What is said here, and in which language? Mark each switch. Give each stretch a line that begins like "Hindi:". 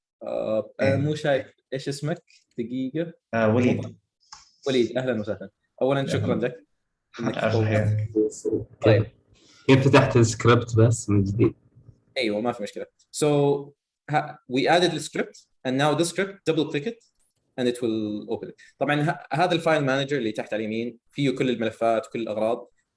Arabic: انا مو شايف ايش اسمك دقيقه. وليد. وليد اهلا وسهلا. اولا شكرا لك انك طيب كيف فتحت السكريبت بس من جديد؟ ايوه ما في مشكله.
English: So we added the script and now the script double click it and it will open it.
Arabic: طبعا هذا الفايل مانجر اللي تحت على اليمين فيه كل الملفات وكل الاغراض.